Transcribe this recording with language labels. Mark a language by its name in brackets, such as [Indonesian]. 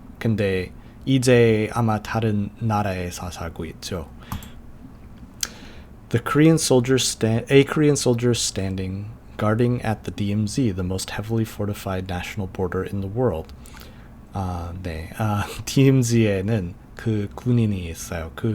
[Korean] 근데 이제 아마 다른 나라에서 살고 있죠. [English] A Korean soldier standing guarding at the DMZ, the most heavily fortified national border in the world. [Korean] DMZ에는 그 군인이 있어요.